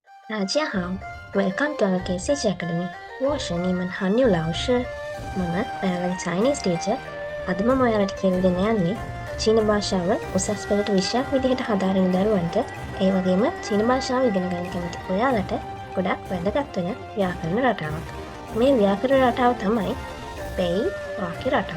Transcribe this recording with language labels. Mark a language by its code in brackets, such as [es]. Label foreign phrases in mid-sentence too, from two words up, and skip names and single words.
[zh] 大家好 ， [en] Welcome to our KCG Academy. [zh] 我是你们韩语老师. [si] මම ඔයාලගේ [en] Chinese teacher. [si] අද මම ඔයාලට කියලා දෙන්න යන්නේ චීන භාෂාව උසස් පෙළට විෂයක් විදිහට හදාරන දරුවන්ට ඒ වගේම චීන භාෂාව ඉගෙන ගන්න කැමති ඔයාලට ගොඩක් වැදගත් වෙන ව්‍යාකරණ රටාවක්. මේ ව්‍යාකරණ රටාව තමයි පෙයි වාක්‍ය රටාව.